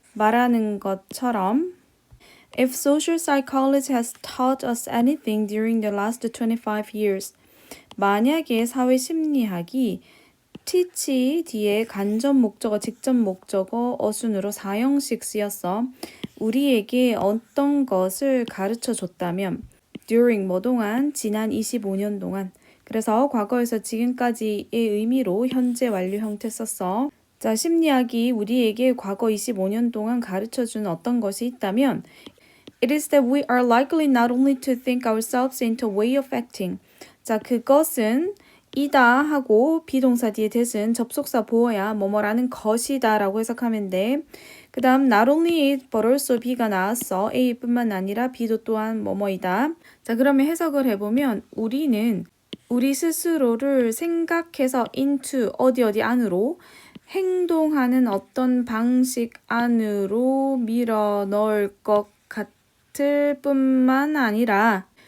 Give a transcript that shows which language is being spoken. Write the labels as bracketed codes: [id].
[ko] 말하는 것처럼 [en] If social psychology has taught us anything during the last 25 years, [ko] 만약에 사회심리학이 teach 뒤에 간접 목적어, 직접 목적어, 어순으로 4형식 쓰였어. 우리에게 어떤 것을 가르쳐 줬다면 during 뭐 동안, 지난 25년 동안. 그래서 과거에서 지금까지의 의미로 현재 완료 형태 썼어. 자, 심리학이 우리에게 과거 25년 동안 가르쳐준 어떤 것이 있다면 [en] It is that we are likely not only to think ourselves into a way of acting. [ko] 자, 그것은 이다 하고 비동사 뒤에 대신 접속사 보어야 뭐뭐라는 것이다 라고 해석하면 돼. 그 다음 not only A but also B가 나왔어. A뿐만 아니라 B도 또한 뭐뭐이다. 자, 그러면 해석을 해보면 우리는 우리 스스로를 생각해서 into 어디 안으로 행동하는 어떤 방식 안으로 밀어 넣을 것 같을 뿐만 아니라